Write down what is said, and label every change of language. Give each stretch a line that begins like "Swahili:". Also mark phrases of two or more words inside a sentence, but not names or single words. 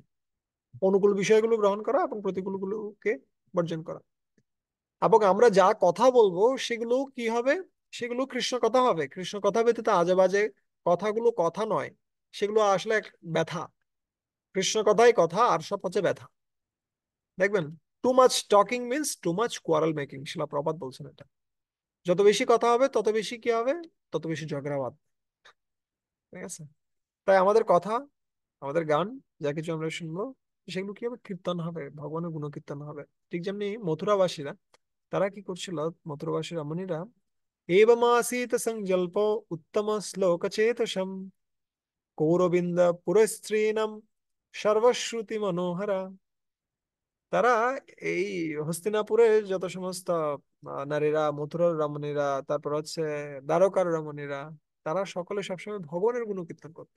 Bangla: অনুকূল বিষয়গুলো গ্রহণ করা এবং প্রতিকূলগুলোকে বর্জন করা। এবং আমরা যা কথা বলবো সেগুলো কি হবে? সেগুলো কৃষ্ণ কথা হবে। কৃষ্ণ কথা ব্যতীত আজে বাজে কথাগুলো কথা নয়, সেগুলো আসলে এক ব্যথা। কৃষ্ণ কথাই কথা, আর সব হচ্ছে ব্যথা। দেখবেন,
English: too much talking means too much quarrel making,
Bangla: শিলা প্রপাত বলছেন এটা। যত বেশি কথা হবে তত বেশি কি হবে? তত বেশি ঝগড়াবাদ। ঠিক আছে। তাই আমাদের কথা, আমাদের গান, যা কিছু আমরা শুনবো, সেগুলো কি হবে? কীর্তন হবে, ভগবানের গুণকীর্তন হবে। ঠিক যেমনি মথুরাবাসীরা, তারা কি করছিল? মথুরাবাসী রমণীরা,
Sanskrit: एवमासीत संजल्पो उत्तम श्लोक चेतसम কৌরবিন্দ পুরস্ত্রীণম সর্বশ্রুতি মনোহরা।
Bangla: তারা এই হস্তিনাপুরের যত সমস্ত নারীরা, মথুরার রমণীরা, তারপর হচ্ছে দ্বারকার রমণীরা, তারা সকলে সবসময় ভগবানের গুণকীর্তন করতো।